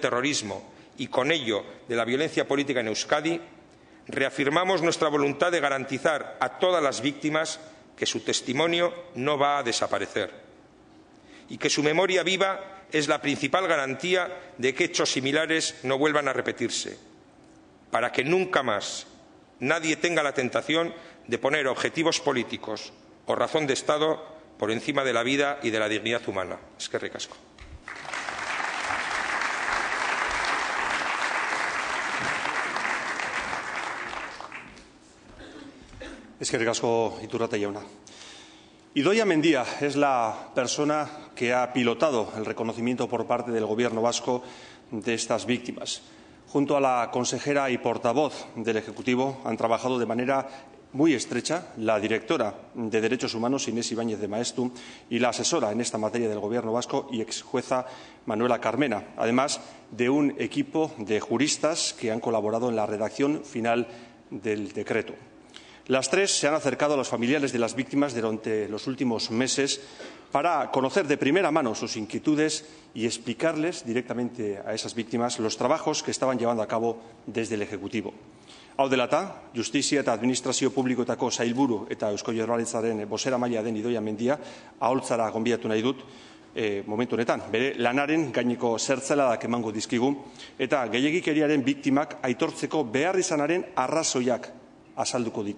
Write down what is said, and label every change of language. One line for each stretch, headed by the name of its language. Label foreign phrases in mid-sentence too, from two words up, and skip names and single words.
Spanish: terrorismo y con ello de la violencia política en Euskadi, reafirmamos nuestra voluntad de garantizar a todas las víctimas que su testimonio no va a desaparecer y que su memoria viva es la principal garantía de que hechos similares no vuelvan a repetirse, para que nunca más nadie tenga la tentación de poner objetivos políticos o razón de Estado por encima de la vida y de la dignidad humana.
Basque: Eskerrik asko. Eskerrik asko, Iturrate jauna.
Spanish: Idoia Mendia es la persona que ha pilotado el reconocimiento por parte del Gobierno vasco de estas víctimas. Junto a la consejera y portavoz del Ejecutivo han trabajado de manera muy estrecha la directora de Derechos Humanos, Inés Ibáñez de Maestu, y la asesora en esta materia del Gobierno vasco y exjueza Manuela Carmena, además de un equipo de juristas que han colaborado en la redacción final del decreto. Las tres se han acercado a los familiares de las víctimas durante los últimos meses para conocer de primera mano sus inquietudes y explicarles directamente a esas víctimas los trabajos que estaban llevando a cabo desde el Ejecutivo.
Basque: Hau dela eta, Justizia eta Administrazio Publikoetako Sailburu eta Eusko Jaurlaritzaren bozeramailea den Idoia Mendia aholtzara gonbidatu nahi dut momentu honetan. Bere lanaren gaineko zertzeladak emango dizkigu eta gehiegikeriaren biktimak aitortzeko beharrizanaren arrazoiak azalduko ditu.